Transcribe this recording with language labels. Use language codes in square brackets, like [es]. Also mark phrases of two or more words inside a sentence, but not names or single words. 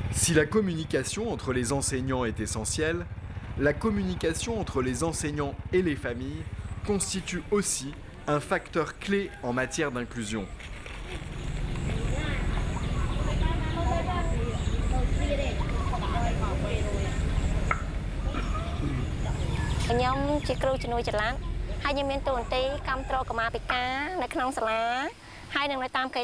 [fr] Si la communication entre les enseignants est essentielle, la communication entre les enseignants et les familles constitue aussi un facteur clé en matière d'inclusion. [km] ខ្ញុំជាគ្រូជំនួយចល័តហើយខ្ញុំមានតួនាទីគ្រប់គ្រងកម្មាភិការនៅក្នុងសាលាហើយនឹងនៅតាមកិច្ច